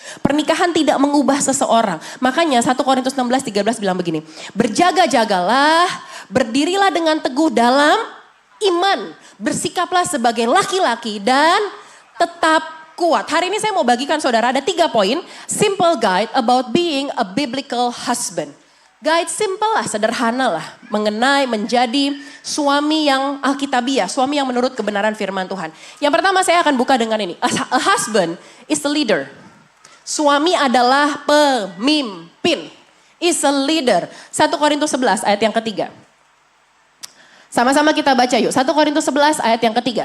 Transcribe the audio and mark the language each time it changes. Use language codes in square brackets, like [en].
[id] Pernikahan tidak mengubah seseorang. Makanya 1 Korintus 16:13 bilang begini. Berjaga-jagalah, berdirilah dengan teguh dalam iman. Bersikaplah sebagai laki-laki dan tetap kuat. Hari ini saya mau bagikan saudara ada 3 poin. [en] Simple guide about being a biblical husband. [id] Guide simple lah, sederhana lah. Mengenai menjadi suami yang alkitabiah. Suami yang menurut kebenaran firman Tuhan. Yang pertama saya akan buka dengan ini. [en] A husband is a leader. [id] Suami adalah pemimpin. [en] Is a leader. [id] 1 Korintus 11 ayat yang ketiga. Sama-sama kita baca yuk. 1 Korintus 11 ayat yang ketiga.